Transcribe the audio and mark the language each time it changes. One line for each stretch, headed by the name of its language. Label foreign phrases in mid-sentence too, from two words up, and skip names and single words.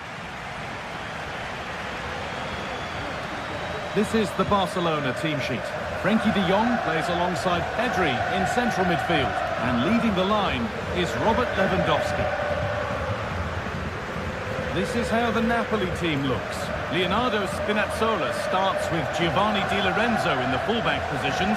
English: This is the Barcelona team sheet. Frenkie de Jong plays alongside Pedri in central midfield, and leading the line is Robert Lewandowski. This is how the Napoli team looks. Leonardo Spinazzola starts with Giovanni Di Lorenzo in the fullback positions.